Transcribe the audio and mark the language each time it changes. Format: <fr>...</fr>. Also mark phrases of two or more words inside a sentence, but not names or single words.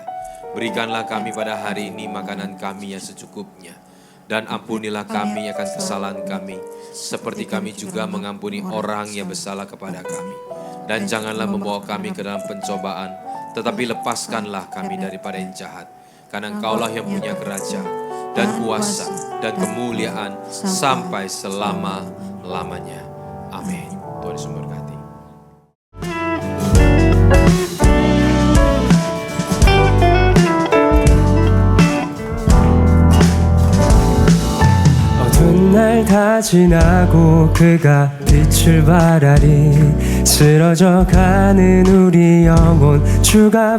<id>Berikanlah kami pada hari ini makanan kami yang secukupnya, dan ampunilah kami akan kesalahan kami, seperti kami juga mengampuni orang yang bersalah kepada kami. Dan janganlah membawa kami ke dalam pencobaan, tetapi lepaskanlah kami daripada yang jahat. Karena Engkaulah yang punya kerajaan, dan kuasa, dan kemuliaan, sampai selama-lamanya. Amin. Tuhan Yesus memberkati.</id> <ko>어두운 날 다 지나고 그가 빛을 발하리 쓰러져 가는 우리 영혼 주가</ko>